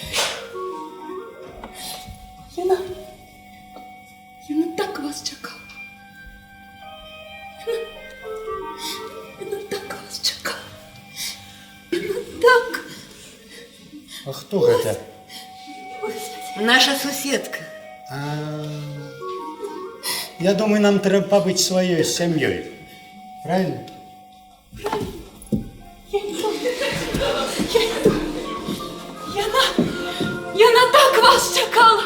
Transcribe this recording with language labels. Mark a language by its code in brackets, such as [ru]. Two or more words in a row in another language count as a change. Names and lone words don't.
[be] Яна так вас чекала. Яна так вас чекала. Яна так. А хто гэта? Наша суседка. Я думаю, нам трэба пабыць сваёй сям'ёй. [ru] Правильно? [be] Яна так вас чекала.